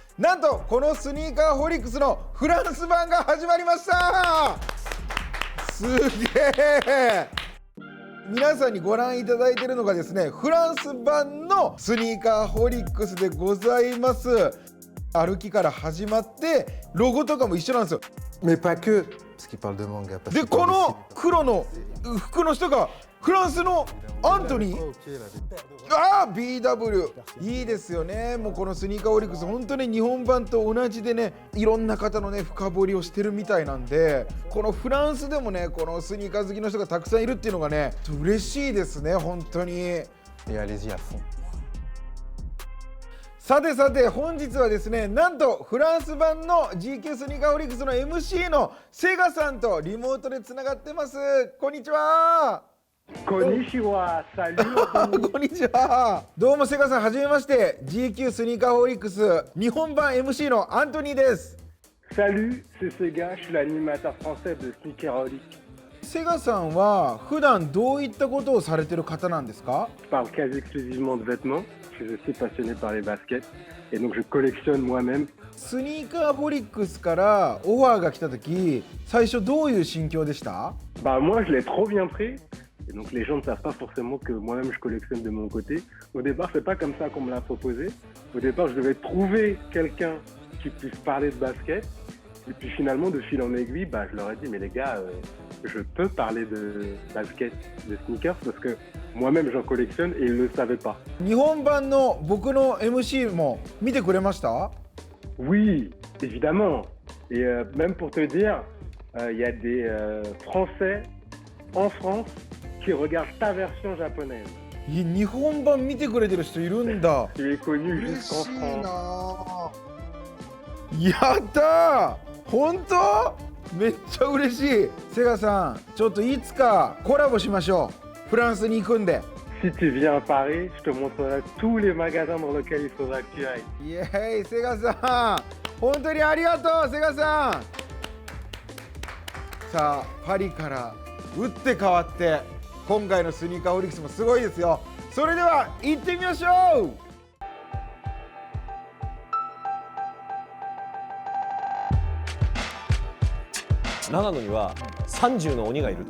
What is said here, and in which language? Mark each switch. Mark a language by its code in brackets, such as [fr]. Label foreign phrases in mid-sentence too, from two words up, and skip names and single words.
[ja] なんとこのスニーカーホリックスのフランス版が始まりました。すげえ。皆さんにご覧いただいているのがですね、フランス版のスニーカーホリックスでございます。歩きから始まってロゴとかも一緒なんですよ。 [fr] Mais pas que, parce qu'il parle de manga. [ja] でこの黒の服の人がフランスのアントニー。BW いいですよね。もうこのスニーカーホリックス本当に日本版と同じでね、いろんな方のね深掘りをしてるみたいなんで、このフランスでもねこのスニーカー好きの人がたくさんいるっていうのがね嬉しいですね本当に。 [fr] Et allez-y à fond. [ja] さてさて本日はですね、なんとフランス版の GQ スニーカーホリックスの MC のセガさんとリモートでつながってます。こんにちは。こんにちは。サルー。こんにちは。どうもセガさん、はじめまして。 GQ スニーカーホリックス日本版 MC のアントニーです。 [fr] Salut, c'est Sega, je suis l'animateur français de Sneakeraholic. [ja] セガさんは普段どういったことをされてる方なんですか？ [fr] Je parle quasi exclusivement de vêtements. Je suis aussi passionné par les baskets et donc je collectionne moi-même. [ja] スニーカーホリックスからオファーが来た時、最初どういう心境でした？ [fr] Bah moi je l'ai trop bien pris et donc les gens ne savent pas forcément que moi-même je collectionne de mon côté. Au départ c'est pas comme ça qu'on me l'a proposé. Au départ je devais trouver quelqu'un qui puisse parler de basket et puis finalement de fil en aiguille, bah je leur ai dit mais les gars je peux parler de basket, de sneakers parce que moi-même j'en collectionne et ils ne le savaient pas. [ja] 日本版の僕の MC も見てくれました？ [fr] Oui, évidemment. Et même pour te dire, il y a des Français en France qui regardent ta version japonaise. [ja] 日本版見てくれてる人いるんだ。 [fr] Tu es connu [ja] 嬉 [fr] jusqu'en [ja] しい [fr] France. [ja] な。やったー。本当？めっちゃ嬉しい。セガさん、ちょっといつかコラボしましょう。フランスに行くんで。 [fr] Si tu viens à Paris, je te montrerai tous les magasins dans lesquels il faudra que tu ailles. [ja] イエーイ、セガさん本当にありがとう。セガさん、さあパリから打って変わって今回のスニーカーホリックスもすごいですよ。それでは行ってみましょう。長野には30の鬼がいる。